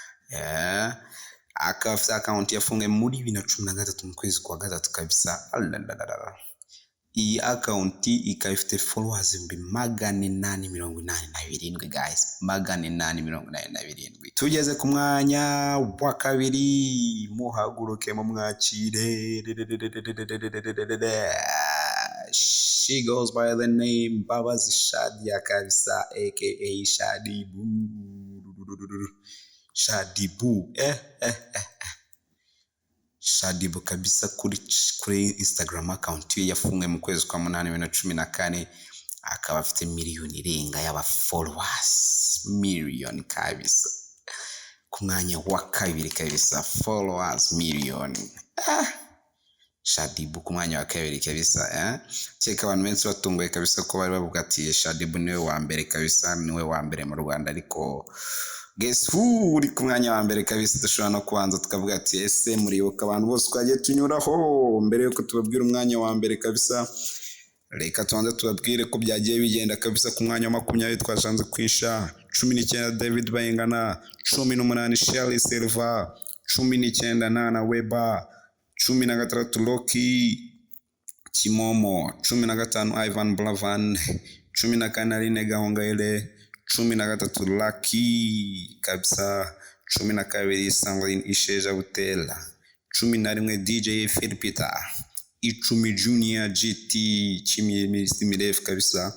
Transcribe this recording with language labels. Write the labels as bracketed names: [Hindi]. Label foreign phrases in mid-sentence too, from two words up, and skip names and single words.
[Kinyarwanda] Akaba afite account yafunguye muri 2013 mu kwezi kwa gatatu kabisa. Iyi account ikaba ifite followers 887 guys, 887. Tugeze ku mwanya wa kabiri, muhaguruke mu mwakire. [English] She goes by the name Babazi Shadia kabisa, aka Shadibu. [Kinyarwanda] Shadibu kabisa kuri Instagram account ye yafunguye mu kwezi kwa 8 2014. Akaba afite miliyoni irenga y'aba followers, miliyoni kabisa. Ku mwanya wa kabiri kabisa, followers miliyoni. Shadibu ku mwanya wa kabiri kabisa. Cyeka abantu benshi batunguye kabisa ko bari bavuga ati Shadibu niwe wa mbere kabisa, niwe wa mbere mu Rwanda, ariko [English] guess who [Kinyarwanda] uri ku mwanya wa mbere kabisa. Dushobora no kubanza tukavuga ati ese muribuka abantu bose twagiye tunyuraho mbere yuko tubabwira umwanya wa mbere kabisa. Reka tubanze tubabwire ko byagiye bigenda kabisa. Ku mwanya wa 20 twashanze kwisha 19 David Bayingana, 18 Shelly Silva, 19 Nana Weba, 16 Loki Kimomo, 15 Ivan Blavan, 14 Aline Gahongayire, 13 Lucky kabisa, 12 Sandrine Isheja Butela, 11 DJ Philipita, 10 Junior GT Chimimiref kabisa.